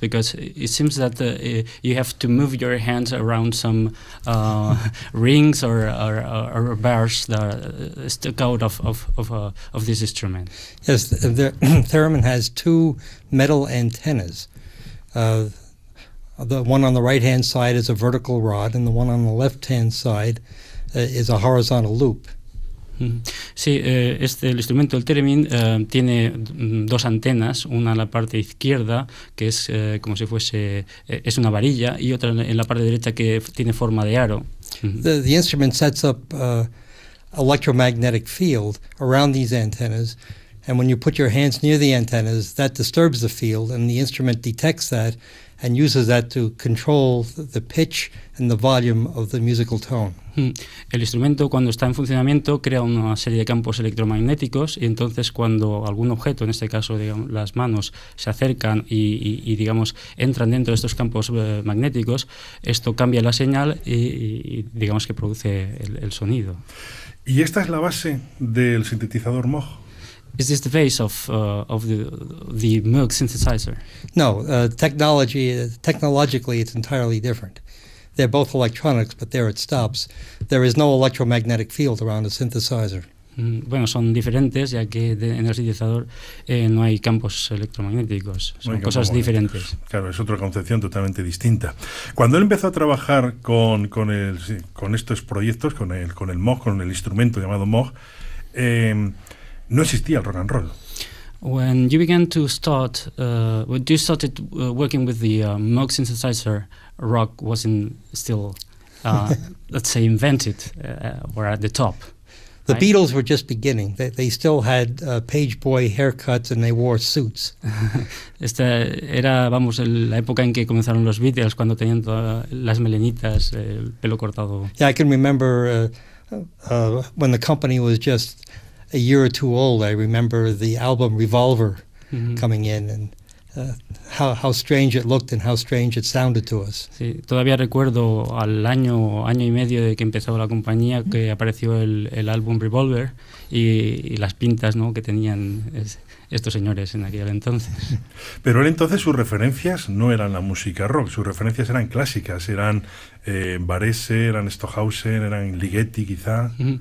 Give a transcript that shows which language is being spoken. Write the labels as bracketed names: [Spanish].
[English] Because it seems that you have to move your hands around some rings or bars that stuck out of this instrument. Yes, the theremin has two metal antennas. The one on the right-hand side is a vertical rod, and the one on the left-hand side is a horizontal loop. [Spanish] Sí, este el instrumento, el theremin, tiene dos antenas, una en la parte izquierda, que es como si fuese es una varilla, y otra en la parte derecha, que tiene forma de aro. [English] The instrument sets up electromagnetic field around these antennas, and when you put your hands near the antennas, that disturbs the field, and the instrument detects that and uses that to control the pitch and the volume of the musical tone. [Spanish] El instrumento, cuando está en funcionamiento, crea una serie de campos electromagnéticos, y entonces cuando algún objeto, en este caso digamos, las manos, se acercan y digamos entran dentro de estos campos magnéticos, esto cambia la señal y digamos que produce el sonido. ¿Y esta es la base del sintetizador Moog? [English] Is this the base of the Moog synthesizer? No, technologically it's entirely different. They're both electronics, but there it stops. There is no electromagnetic field around a synthesizer. [Spanish] Bueno, son diferentes, ya que en el sintetizador no hay campos electromagnéticos. Son cosas diferentes. Claro, es otra concepción totalmente distinta. Cuando él empezó a trabajar con estos proyectos, con el Moog, con el instrumento llamado Moog, no existía el rock and roll. [English] When you began to start, when you started working with the Moog synthesizer, rock wasn't still, let's say, invented or at the top. The right? Beatles were just beginning. They still had page boy haircuts and they wore suits. [Spanish] Esta era, vamos, la época en que comenzaron los Beatles, cuando tenían las melenitas, el pelo cortado. [English] Yeah, I can remember when the company was just a year or two old. I remember the album Revolver coming in, and how strange it looked and how strange it sounded to us. [Spanish] Sí, todavía recuerdo al año y medio de que empezó la compañía que apareció el álbum Revolver y las pintas, ¿no?, que tenían estos señores en aquel entonces. Pero él entonces sus referencias no eran la música rock, sus referencias eran clásicas, eran Varese, eran Stockhausen, eran Ligeti quizá.